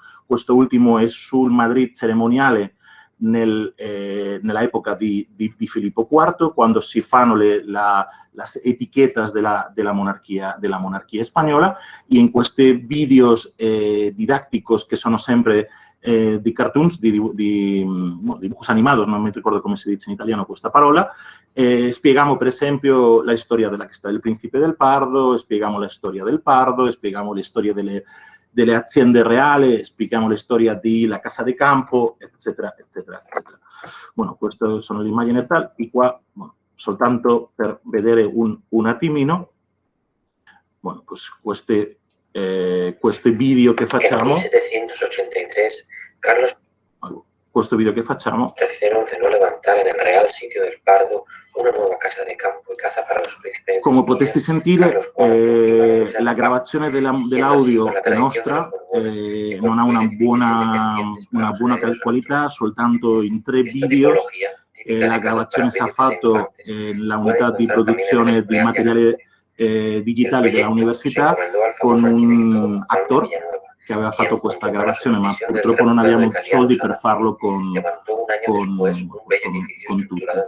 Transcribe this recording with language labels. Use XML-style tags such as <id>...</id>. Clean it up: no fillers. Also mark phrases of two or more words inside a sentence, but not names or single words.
<it>Questo ultimo è sul Madrid cerimoniale nella epoca di Filippo IV, quando si fanno le etiquetas della monarchia spagnola, e in questi videos didatticos che sono sempre di cartoons,</it> <es>dibujos animados,</es> <it>non mi ricordo come si dice in italiano questa parola, spieghiamo per esempio la storia della città del Principe del Pardo, spieghiamo la storia del Pardo, spieghiamo le storie delle aziende reali, spieghiamo la storia della Casa de Campo, eccetera, eccetera, eccetera. Bueno, queste sono le immagini tal, e qua, bueno, soltanto per vedere un attimino,</it> <es>bueno, pues</es> <it>questi video che facciamo.</it> <es>En 1783, Carlos</es> <it>Questo video che facciamo.</it> <es>III ordenó levantar en el Real Sitio del Pardo una nuova casa de campo y caza para los príncipes.</es> <it>Come potreste sentire, la gravazione dell'audio è nostra, non ha una buona qualità, soltanto in 3 video. La gravazione si è fatta nella unità di produzione di materiale digitale della università con un attore che aveva fatto questa gravazione, ma purtroppo non abbiamo soldi per farlo con tutti.</it>